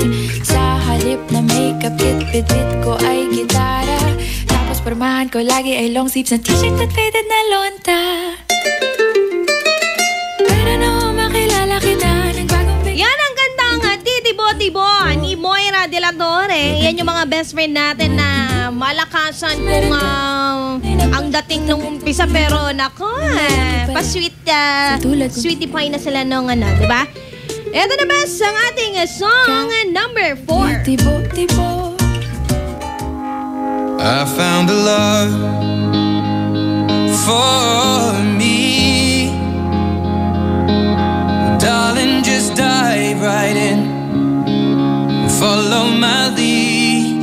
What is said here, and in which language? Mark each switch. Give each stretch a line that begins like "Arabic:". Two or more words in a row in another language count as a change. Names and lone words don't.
Filipino: Sa halip na
English: makeup kit,
Filipino: bit-bit ko ay gitara. Tapos pormahan ko lagi ay
English: long sleeves
Filipino: na t-shirt at faded na lonta. Pero nung makilala kita, nagbagong bigla. Yan ang gandang Titibo-Tibo ni Moira de la Torre. Yan yung mga
English: best friend
Filipino: natin na malakasan kung ang dating nung umpisa. Pero nako,
English: sweetie pie
Filipino: na sila nung di ba? Ito na ba ang ating
English: song number
Filipino: 4. Tibo-Tibo.
English: I found a love for me. Darling, just dive right in. Follow my lead.